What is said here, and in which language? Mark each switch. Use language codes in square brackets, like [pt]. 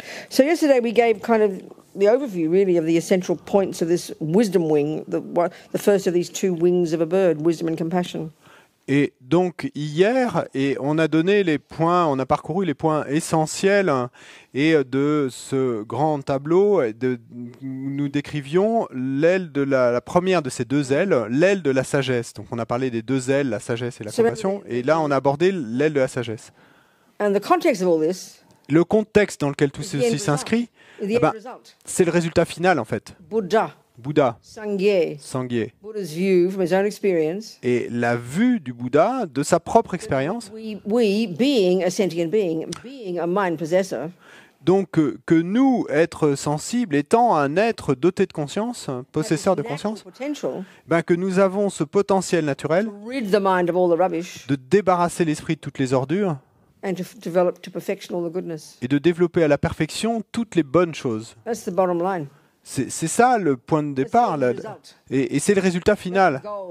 [en] So yesterday we gave kind of the overview really of the essential points of this wisdom wing, the first of these two wings of a bird, wisdom and compassion. [fr] Et donc hier, on a donné les points, on a parcouru les points essentiels de ce grand tableau. Nous décrivions l'aile de la première de ces deux ailes, l'aile de la sagesse. Donc on a parlé des deux ailes, la sagesse et la compassion. Et là, on a abordé l'aile de la sagesse. [en] And the context of all this, [fr] le contexte dans lequel tout ceci s'inscrit, c'est le résultat final en fait. Bouddha, Sangye, [en] Buddha's view from his own experience, [fr] et la vue du Bouddha de sa propre expérience. [en] We being a sentient being a mind possessor, [fr] donc que nous, êtres sensibles, étant un être doté de conscience, possesseur de conscience, que nous avons ce potentiel naturel de débarrasser l'esprit de toutes les ordures [en] and to develop to perfection all the goodness. [fr] Et de développer à la perfection toutes les bonnes choses. [en] That's the bottom line. [fr] C'est ça le point de départ, là. Et c'est le résultat final.